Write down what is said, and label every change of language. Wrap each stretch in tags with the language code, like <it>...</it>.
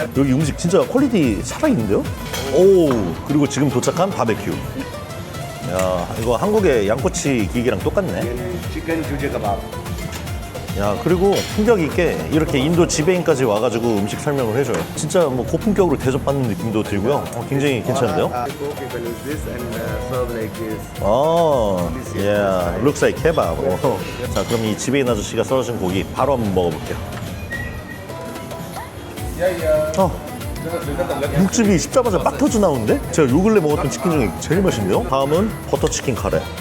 <ko>여기 음식 진짜 퀄리티 살아있는데요? 그리고 지금 도착한 바베큐. 야, 이거 한국의 양꼬치 기계랑 똑같네.</ko> <en>Chicken juje kebab.</en> <ko>야, 그리고 품격 있게 이렇게 인도 지배인까지 와가지고 음식 설명을 해줘요. 진짜 뭐 고품격으로 대접받는 느낌도 들고요. 굉장히 괜찮은데요?</ko> <en>People use this and serve like this. yeah, looks like kebab.</en> <ko>자, 그럼 이 지배인 아저씨가 썰어준 고기 바로 한번 먹어볼게요. 육즙이 씹자마자 빡 터져 나오는데? 제가 요 근래 먹었던 치킨 중에 제일 맛있네요. 다음은 버터치킨 카레.</ko>